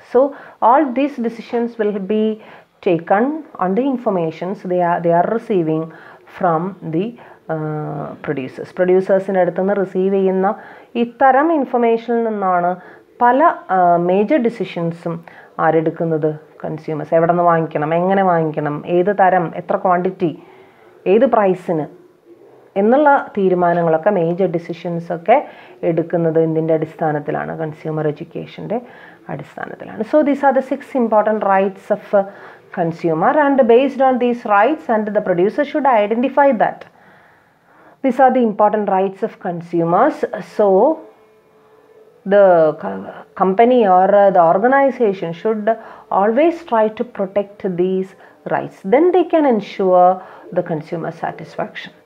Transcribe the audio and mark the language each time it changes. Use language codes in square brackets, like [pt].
[en] So all these decisions will be taken on the informations they are receiving from the [ml] പ്രൊഡ്യൂസേഴ്സിൻ്റെ അടുത്ത് നിന്ന് receive ചെയ്യുന്ന ഇത്തരം ഇൻഫർമേഷനിൽ നിന്നാണ് പല മേജർ ഡിസിഷൻസും ആരെടുക്കുന്നത്, കൺസ്യൂമേഴ്സ്. എവിടെ നിന്ന് വാങ്ങിക്കണം, എങ്ങനെ വാങ്ങിക്കണം, ഏത് തരം, എത്ര ക്വാണ്ടിറ്റി, ഏത് പ്രൈസിന് എന്നുള്ള തീരുമാനങ്ങളൊക്കെ, മേജർ ഡിസിഷൻസൊക്കെ എടുക്കുന്നത് എന്തിൻ്റെ അടിസ്ഥാനത്തിലാണ്, കൺസ്യൂമർ എഡ്യൂക്കേഷൻ്റെ അടിസ്ഥാനത്തിലാണ്. [en] So these are the 6 important rights of consumer, and based on these rights and the producer should identify that these are the important rights of consumers. So the company or the organization should always try to protect these rights. Then they can ensure the consumer satisfaction.